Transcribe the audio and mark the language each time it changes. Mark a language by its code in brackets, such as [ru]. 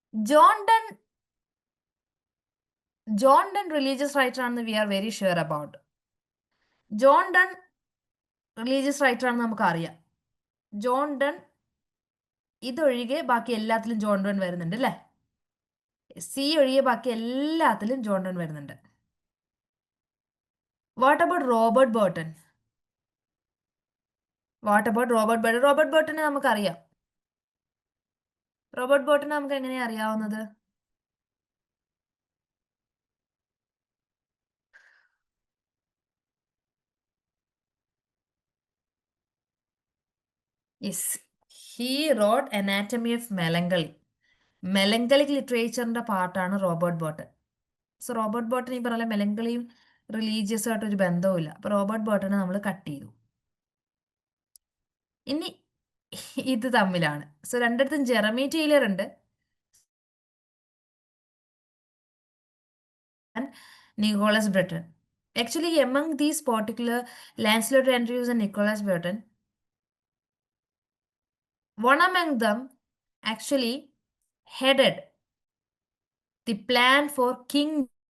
[en] John Donne religious writer [ml] ആണെന്ന് [en] we are very sure about. [ml] John Donne religious writer ആണെന്ന് നമുക്കറിയാം. John Donne ഇതൊഴികെ ബാക്കി എല്ലാത്തിലും John Donne വരുന്നുണ്ട് അല്ലേ? C ഒഴികെ ബാക്കി എല്ലാത്തിലും John Donne വരുന്നുണ്ട്. [en] What about Robert Burton? What about Robert Burton? Robert Burton [ml] നമുക്കറിയാം. Robert Burton നമുക്ക് എങ്ങനെയാ അറിയാവുന്നത്? [en] Yes, he wrote Anatomy of Melancholy. [ml] Melancholic ലിറ്ററേച്ചറിന്റെ പാർട്ടാണ് Robert button. So Robert button ഈ പറഞ്ഞ മെലങ്കളിയും റിലീജിയസും ആയിട്ടൊരു ബന്ധവുമില്ല. അപ്പോൾ റോബർട്ട് ബോട്ടനെ നമ്മൾ കട്ട് ചെയ്തു. ഇനി ഇത് തമ്മിലാണ്. സോ രണ്ടിടത്തും ജെറമി ടൈലർ ഉണ്ട്, and Nicholas Breton. [en] Actually, among these particular Lancelot Andrews and Nicholas Breton, one among them actually headed the plan for King.